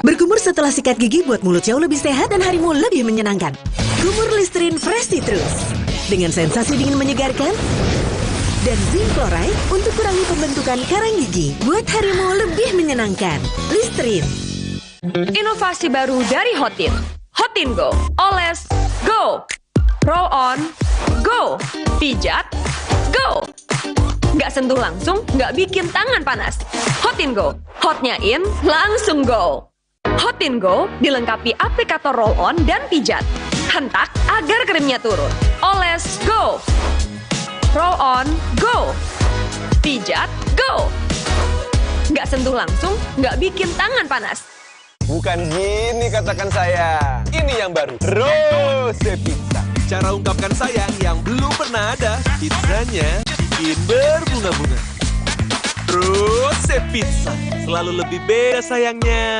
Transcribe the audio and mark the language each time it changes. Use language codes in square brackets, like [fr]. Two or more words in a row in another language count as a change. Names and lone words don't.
[id] Berkumur setelah sikat gigi buat mulut jauh lebih sehat dan harimu lebih menyenangkan. Kumur Listerine Fresh Citrus dengan sensasi dingin menyegarkan dan [en] zinc chloride [id] untuk kurangi pembentukan karang gigi buat harimu lebih menyenangkan. Listerine. Inovasi baru dari Hotin. Hotin Go. Oles Go. Roll on Go. Pijat Go. Nggak sentuh langsung, nggak bikin tangan panas. Hotin Go, hotnya in, langsung go. Hotin Go dilengkapi aplikator roll-on dan pijat. Hentak agar krimnya turun. Oles go. Roll-on go. Pijat go. Nggak sentuh langsung, nggak bikin tangan panas. Bukan gini katakan saya. Ini yang baru, Rose Pizza. Cara ungkapkan sayang yang belum pernah ada. Pizzanya bikin berbunga-bunga. Rose Pizza selalu lebih beda sayangnya.